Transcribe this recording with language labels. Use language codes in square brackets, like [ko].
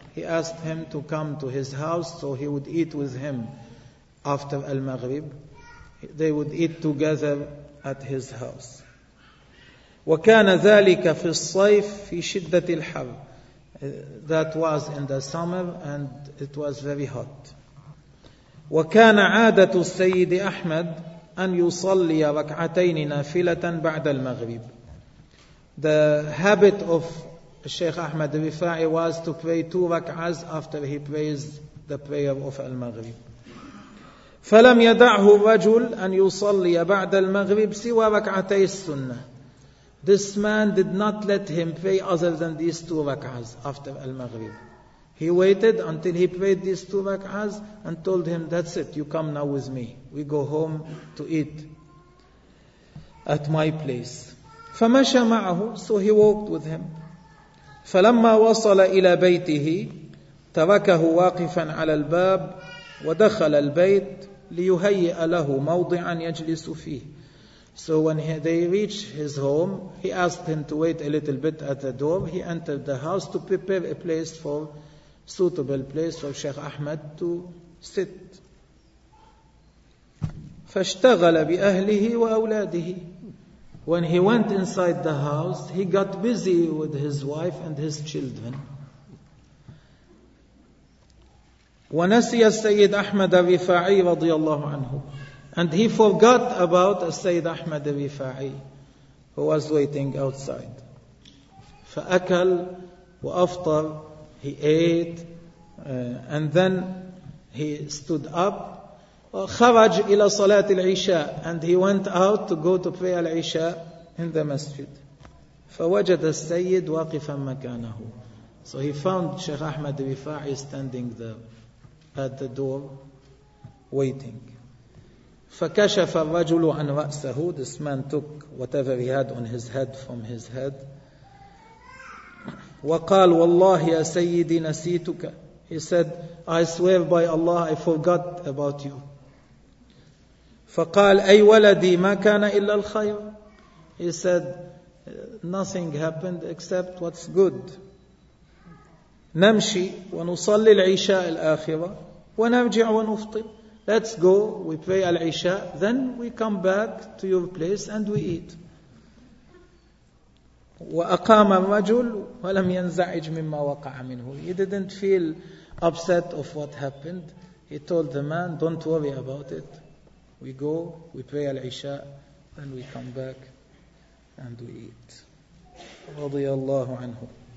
[en] He asked him to come to his house so he would eat with him after al-Maghrib. They would eat together at his house. [ar] وَكَانَ ذَلِكَ فِي الصَّيْفِ فِي شِدَّةِ الْحَرِّ. [en] That was in the summer and it was very hot. [ar] وكان عادة السيد أحمد أن يصلي ركعتين نافلة بعد المغرب. [en] The habit of Sheikh Ahmed Rifa'i was to pray two rak'ahs after he prays the prayer of al-Maghrib. [ar] فلم يدعه الرجل أن يصلي بعد المغرب سوى ركعتي السنة. [en] This man did not let him pray other than these two rak'ahs after al-Maghrib. He waited until he prayed these two rak'ahs and told him, that's it, you come now with me. We go home to eat at my place. [ar] فمشى معه, [en] so he walked with him. [ar] فلما وصل إلى بيته تركه واقفا على الباب ودخل البيت ليهيئ له موضعا يجلس فيه. [en] So when they reached his home, he asked him to wait a little bit at the door. He entered the house to prepare a place for, suitable place for Sheikh Ahmed to sit. [ar] فاشتغل بأهله وأولاده. [en] When he went inside the house, he got busy with his wife and his children. [ar] ونسي السيد أحمد الرفاعي رضي الله عنه. [en] And he forgot about Sayyid Ahmed al-Rifa'i, who was waiting outside. [ar] فأكل وأفطر. [en] He ate and then he stood up. [ar] خرج إلى صلاة العشاء. [en] And he went out to go to pray العشاء in the masjid. [ar] فوجد السيد واقفا مكانه. [en] So he found Sheikh Ahmed al-Rifa'i standing there at the door waiting. [ar] فكشف الرجل عن رأسه. [en] This man took whatever he had on his head from his head. [ar] وقال والله يا سيدي نسيتك. [en] He said, I swear by Allah, I forgot about you. [ar] فقال أي ولدي ما كان إلا الخير. [en] He said, nothing happened except what's good. [ar] نمشي ونصلي العشاء الآخرة ونرجع ونفطر. [en] Let's go, we pray al-Isha, then we come back to your place and we eat. [ar] وأقام الرجل ولم ينزعج مما وقع منه. [en] He didn't feel upset of what happened. He told the man, don't worry about it. We go, we pray al-Isha, then we come back and we eat. [ar] رضي الله عنه.